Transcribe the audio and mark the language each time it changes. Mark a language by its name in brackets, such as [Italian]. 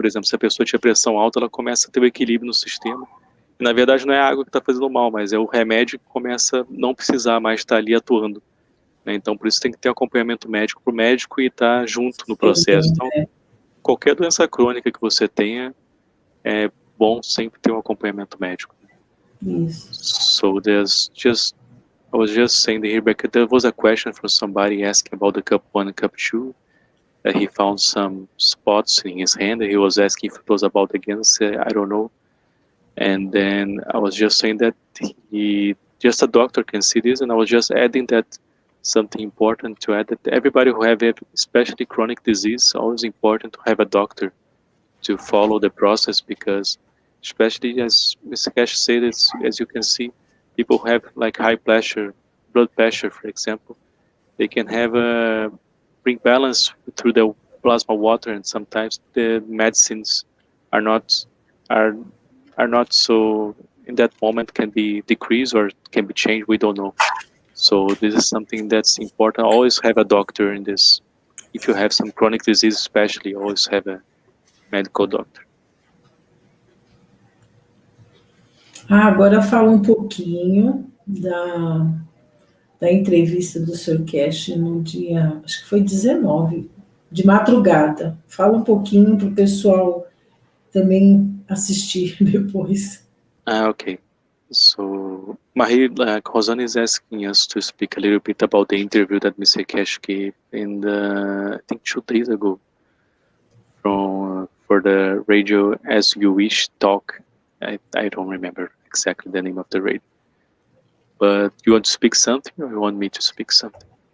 [Portuguese] Por exemplo, se a pessoa tinha pressão alta, ela começa a ter o equilíbrio no sistema. E, na verdade, não é a água que está fazendo mal, mas é o remédio que começa a não precisar mais estar ali atuando. Né? Então, por isso tem que ter acompanhamento médico para o médico e estar junto no processo. Então, qualquer doença crônica que você tenha, é bom sempre ter um acompanhamento médico. Isso. [English] So I was just saying here, Rebecca, there was a question from somebody asking about the cup 1 and cup 2, that he found some spots in his hand, and he was asking if it was about the cancer, I don't know. And then I was just saying that just a doctor can see this, and I was just adding that something important to add, that everybody who have especially chronic disease, always important to have a doctor to follow the process, because especially as Mr. Cash said, as you can see, people who have like high blood pressure, for example, they can have bring balance through the plasma water, and sometimes the medicines are not so, in that moment, can be decreased or can be changed, we don't know. So this is something that's important. Always have a doctor in this. If you have some chronic disease, especially, always have a medical doctor. [Portuguese] Agora fala um pouquinho da entrevista do Sr. Cash no dia, acho que foi 19, de madrugada. Fala um pouquinho para o pessoal também assistir depois. [English] Okay. So Marie, Rosanna is asking us to speak a little bit about the interview that Mr. Cash gave in I think 2 days ago, for the radio As You Wish talk. I don't remember exactly the name of the radio. But you want to speak something, or you want me to speak something?